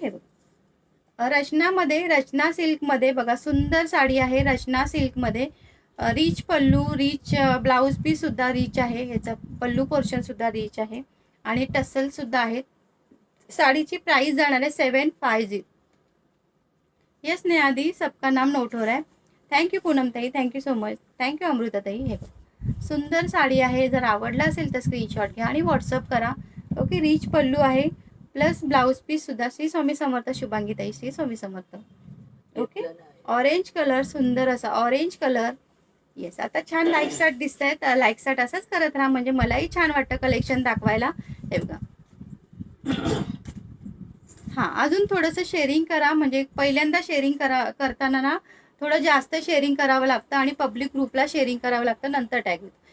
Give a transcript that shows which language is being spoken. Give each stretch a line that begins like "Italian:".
Marathi: हे बघ रचनामध्ये, रचना सिल्कमध्ये बघा सुंदर साडी आहे. रचना सिल्कमध्ये रिच पल्लू, रिच ब्लाऊज पीस सुद्धा रिच आहे. ह्याचा पल्लू पोर्शन सुद्धा रिच आहे आणि टसल सुद्धा आहे. साडीची प्राइस जाणार आहे 750.
Hindi: येस ने आधी सबका नाम नोट हो रहा है.
English: Thank you Poonam tai, thank you so much. Thank you Amrita tai.
Marathi: हे सुंदर साडी आहे. जर आवडला असेल तर स्क्रीनशॉट घ्या आणि व्हॉट्सअप करा. ओके. रिच पल्लू आहे प्लस ब्लाऊज पीस सुद्धा. श्री स्वामी समर्थ शुभांगी ताई, Shri Swami Samarth. Okay. Orange colour, सुंदर असा ऑरेंज कलर. येस आता छान लाईक साट दिसत आहेत. लाईक साट असंच करत राहा म्हणजे मलाही छान वाटतं कलेक्शन दाखवायला. हे बघा. हां अजून थोडंसं शेअरिंग करा. म्हणजे पहिल्यांदा शेअरिंग करताना ना थोडं जास्त शेअरिंग करावं लागतं आणि पब्लिक ग्रुपला शेअरिंग करावं लागतं. नंतर टॅग येतो.